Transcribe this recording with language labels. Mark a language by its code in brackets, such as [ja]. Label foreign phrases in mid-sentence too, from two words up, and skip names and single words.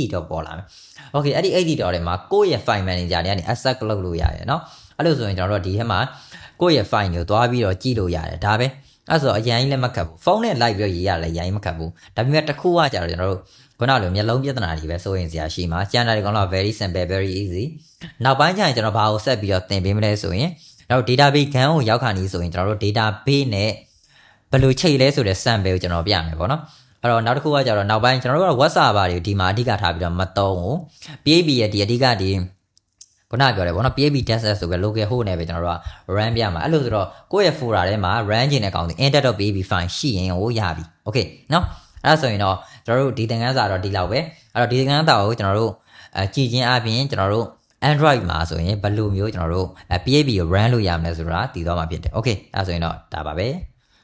[my] 80တော့ပေါ်လာမယ် okay အဲ့ဒီ80တော့တွေမှာကိုယ့်ရဲ့ [en] file manager [my] တွေကနေ access လုပ်လို့ရတယ်เนาะအဲ့လိုဆိုရင်ကျွန်တော်တို့ဒီထဲမှာကိုယ့်ရဲ့ file ကိုသွားပြီးတော့ကြည့်လို့ရတယ်ဒါပဲအဲ့ဆိုအရင်ကြီးလည်းမခတ်ဘူးဖုန်းနဲ့ live ပြီးရေးရလဲအရင်မခတ်ဘူးဒါ ပေမဲ့တစ်ခုကကြတော့ကျွန်တော်တို့ခုနလိုမျက်လုံးပြဿနာတွေပဲစိုးရင်စရာရှိမှာကျန်တာတွေကတော့ [en] very simple very easy [my] နောက်ပိုင်းကျရင်ကျွန်တော်ဘာကိုဆက်ပြီးတော့သင်ပေးမလဲဆိုရင်နောက် database ခန်းကိုရောက်ခါနေဆိုရင်ကျွန်တော်တို့ database နဲ့ဘယ်လိုချိန်လဲဆိုတဲ့ sample ကိုကျွန်တော်ပြမယ်ပေါ့နော်အဲ့တော့နောက်တစ်ခုကကြတော့နောက်ပိုင်းကျွန် တော်တို့က WhatsApp တွေကိုဒီမှာအဓိကထားပြီးတော့မသုံးဘူး PHP ရဲ့ဒီအဓိကဒီခုနပြောတယ်ဗောနော် [en] PHP test [my] ဆိုပဲ [en] local host [my] နဲ့ပဲကျွန်တော်တို့က run ပြမှာအဲ့လိုဆိုတော့ကိုယ့်ရဲ့ folder ထဲမှာ run ခြင်းတဲ့ကောင်စီ [en] index.php file [my] ရှိရင်ဟိုရပြီ okay နော်အဲ့ဒါဆိုရင်တော့ကျွန်တော်တို့ဒီသင်ခန်းစာတော့ဒီလောက်ပဲအဲ့တော့ဒီသင်ခန်းစာကိုကျွန်တော်တို့ကြည်ချင်းအပြင်ကျွန်တော်တို့ Android မှာဆိုရင်ဘယ်လိုမျိုးကျွန်တော်တို့PHP ကို run လို့ရမလဲဆိုတာသိသွားမှာဖြစ်တယ် okay အဲ့ဒါဆိုရင်တော့ဒါပါပဲ